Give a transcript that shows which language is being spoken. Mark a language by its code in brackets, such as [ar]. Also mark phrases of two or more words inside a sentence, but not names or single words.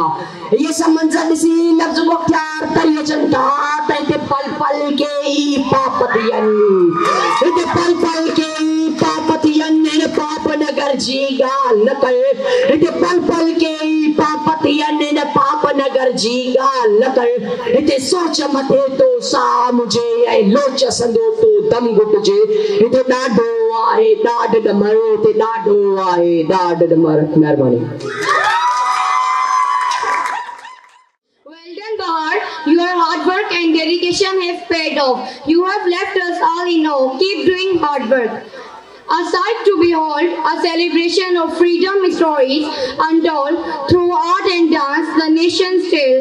[sd] इहे सभु मंज़र ॾिसी लफ़्ज़ मुख़्तियार तरी अचनि था त हिते पल पल के ई पाप थियनि, हिते पल पल के ई पाप थियनि, हिन पाप नगर जी ॻाल्हि न कयो, हिते पल पल के ई पाप थियनि, हिन पाप नगर जी ॻाल्हि न कयो, हिते सोच मथे तो साह मुझे ऐं लोच संदो तो दम घुटिजे, हिते ॾाढो आहे ॾाढ ॾमर, हिते ॾाढो आहे ॾाढ ॾमर। महिरबानी। [en] Well done, Bahar. Your hard work and dedication have paid off. You have left us all in awe. Keep doing hard work. A sight to behold, a celebration of freedom stories untold through art and dance, the nation's tale.